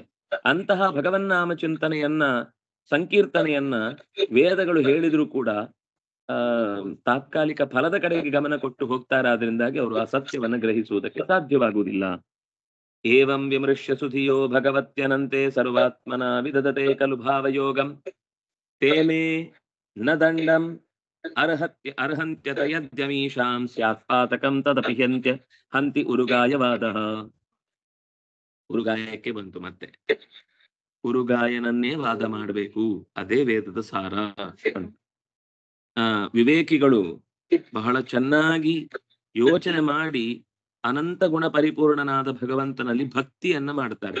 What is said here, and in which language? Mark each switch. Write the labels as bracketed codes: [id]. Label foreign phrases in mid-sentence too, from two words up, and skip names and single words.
[kn] ಅಂತಹ ಭಗವನ್ನಾಮ ಚಿಂತನೆಯನ್ನ, ಸಂಕೀರ್ತನೆಯನ್ನ ವೇದಗಳು ಹೇಳಿದ್ರು ಕೂಡ ತಾತ್ಕಾಲಿಕ ಫಲದ ಕಡೆಗೆ ಗಮನ ಕೊಟ್ಟು ಹೋಗ್ತಾರೆ. ಆದ್ರಿಂದಾಗಿ ಅವರು ಆ ಸತ್ಯವನ್ನ ಗ್ರಹಿಸುವುದಕ್ಕೆ ಸಾಧ್ಯವಾಗುವುದಿಲ್ಲ. [sa] ಏವಂ ವಿಮೃಶ್ಯ ಸುಧಿಯೋ ಭಗವತ್ಯನಂತೆ ಸರ್ವಾತ್ಮನ ವಿದದತೆ ಖಲು ಭಾವಯೋಗಂ ತೇ ಮೇ ನ ದಂಡಂ ಅರ್ಹಂತ್ಯತ ಯದ್ಯಮೀಶಾಂ ಸ್ಯಾತ್ ಪಾತಕಂ ತದಪಿ ಹಂತಿ ಉರುಗಾಯವಾದಃ. [kn] ಉರುಗಾಯಕ್ಕೆ ಬಂತು ಮತ್ತೆ. ಉರುಗಾಯನನ್ನೇ ವಾದ ಮಾಡಬೇಕು, ಅದೇ ವೇದದ ಸಾರ. ವಿವೇಕಿಗಳು ಬಹಳ ಚೆನ್ನಾಗಿ ಯೋಚನೆ ಮಾಡಿ ಅನಂತ ಗುಣ ಪರಿಪೂರ್ಣನಾದ ಭಗವಂತನಲ್ಲಿ ಭಕ್ತಿಯನ್ನ ಮಾಡ್ತಾರೆ.